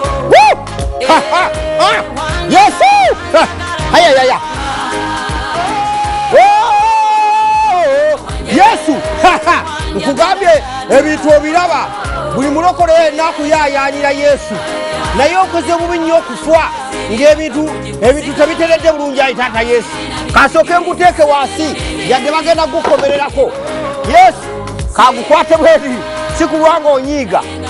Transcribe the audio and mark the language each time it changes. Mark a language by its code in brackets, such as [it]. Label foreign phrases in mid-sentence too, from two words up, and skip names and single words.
[lg] Woo! Ha, ha, ha! Yesu! Ha! Aya, ya, ya. Oh! Yesu! Ha, ha! Nkugambye, ebintu obiraba. Buli mulokole yenna akuyayaanira Yesu. Naye okoze bubi nnyo okufa, ng'ebintu, ebintu tebiteredde bulungi, ayi Taata Yesu. Kasooke nguteeke wansi, yadde bagenda kugukomererako. Yesu, kagukwate bweti, si kulwa ng'onyiiga.